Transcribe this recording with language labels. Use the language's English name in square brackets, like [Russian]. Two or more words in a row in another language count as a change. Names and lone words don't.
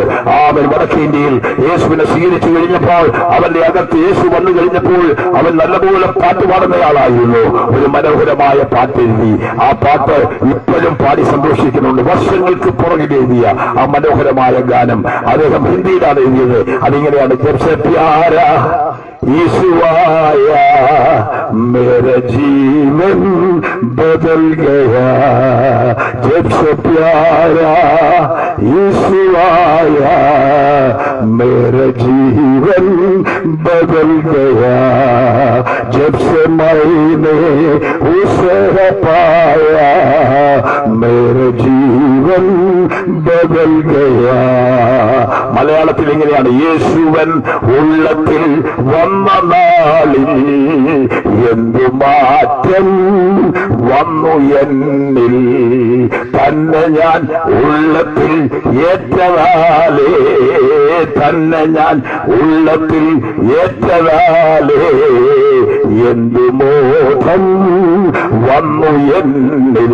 [Malayalam] അവൻ വടക്കേ ഇന്ത്യയിൽ യേശുവിനെ സ്വീകരിച്ചു കഴിഞ്ഞപ്പോൾ അവന്റെ അകത്ത് യേശു വന്നു കഴിഞ്ഞപ്പോൾ അവൻ നല്ലപോലെ പാട്ട് പാടുന്നയാളായിരുന്നു. ഒരു മനോഹരമായ പാട്ടെഴുതി. ആ പാട്ട് ഇപ്പോഴും പാടി സന്തോഷിക്കുന്നുണ്ട്. വർഷങ്ങൾക്ക് പുറകിൽ എഴുതിയ ആ മനോഹരമായ ഗാനം അദ്ദേഹം ഹിന്ദിയിലാണ് എഴുതിയത്. അതിങ്ങനെയാണ്, [Hindi] जबसे प्यारा ईशुआया मेरा जीवन बदल गया, जब से प्यारा ईशुआया मेरा जीवन बदल गया, जब से मैंने उसे पाया मेरा जीवन बदल गया. [Malayalam] മലയാളത്തിൽ ഇങ്ങനെയാണ്, യേശുവൻ ഉള്ളത്തിൽ വന്ന നാളിൽ എന്തു മാറ്റം വന്നു എന്നിൽ, തന്നെ ഞാൻ ഉള്ളത്തിൽ ഏറ്റതാലേ, തന്നെ ഞാൻ ഉള്ളത്തിൽ ഏറ്റതാലേ എന്തു മോഹം വന്നു എന്നിൽ.